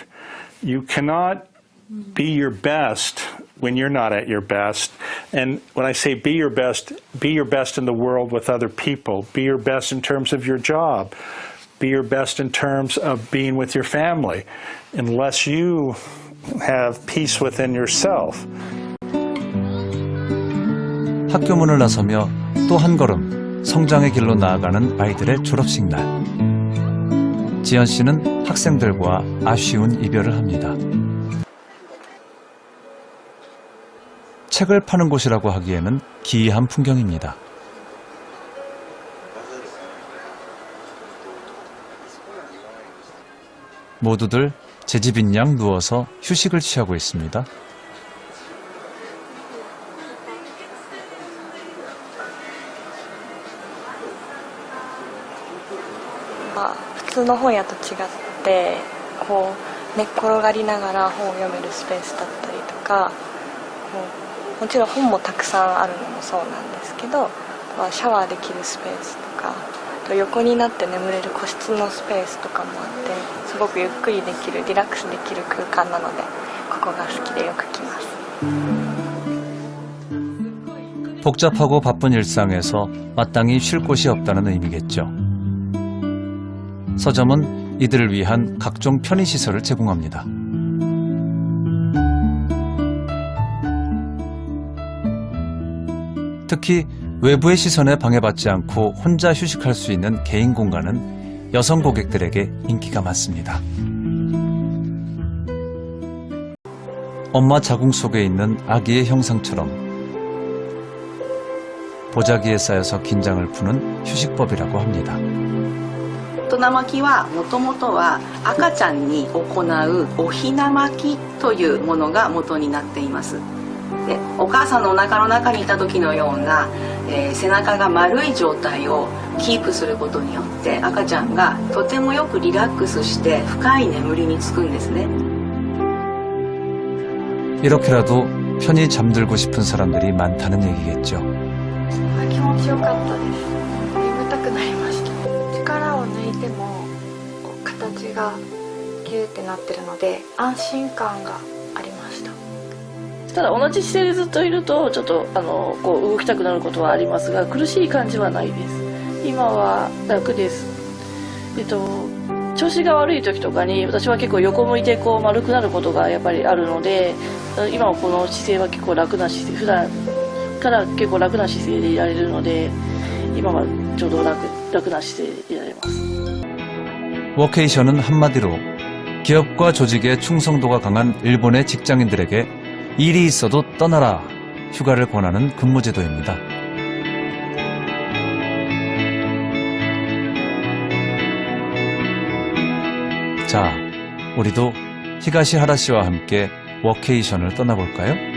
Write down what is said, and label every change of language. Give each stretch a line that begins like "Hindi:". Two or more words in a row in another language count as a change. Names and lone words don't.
English: You cannot be your best when you're not at your best. And when I say be your best in the world with other people. Be your best in terms of your job. Be your best in terms of being with your family. Unless you have peace within yourself.
Korean: 학교 문을 나서며 또 한 걸음 성장의 길로 나아가는 아이들의 졸업식 날. 지연 씨는 학생들과 아쉬운 이별을 합니다. 책을 파는 곳이라고 하기에는 기이한 풍경입니다. 모두들 제 집인 양 누워서 휴식을 취하고 있습니다. 아,
Japanese: 普通の本屋と違ってこう寝っ転がりながら本を読めるスペースだったりとかもちろん本もたくさんあるのもそうなんですけどシャワーできるスペースとか横になって眠れる個室のスペースとかもあってすごくゆっくりできるリラックスできる空間なのでここが好きでよく来ます。
Korean: 복잡하고 바쁜 일상에서 마땅히 쉴 곳이 없다는 의미겠죠. 서점은 이들을 위한 각종 편의시설을 제공합니다. 특히 외부의 시선에 방해받지 않고 혼자 휴식할 수 있는 개인 공간은 여성 고객들에게 인기가 많습니다. 엄마 자궁 속에 있는 아기의 형상처럼 보자기에 쌓여서 긴장을 푸는 휴식법이라고 합니다.
Japanese: 大人巻きはもともとは赤ちゃんに行うおひな巻きというものが元になっています。でお母さんのお腹の中にいた時のような、背中が丸い状態をキープすることによって赤ちゃんがとてもよくリラックスして深い眠りにつくんですね。
Korean: 이렇게라도 편히 잠들고 싶은 사람들이 많다는 얘기겠죠.
Japanese: 気持ちよかったです。眠たくなりました。力を抜いても形がギューってなってるので安心感がありました。ただ同じ姿勢でずっといるとちょっとこう動きたくなることはありますが苦しい感じはないです。今は楽です。調子が悪い時とかに私は結構横向いてこう丸くなることがやっぱりあるので今はこの姿勢は結構楽な姿勢普段から結構楽な姿勢でいられるので今はちょうど楽な姿勢でいられます。
Korean: 워케이션은 한마디로 기업과 조직의 충성도가 강한 일본의 직장인들에게 일이 있어도 떠나라 휴가를 권하는 근무제도입니다. 자, 우리도 히가시 하라시와 함께 워케이션을 떠나볼까요?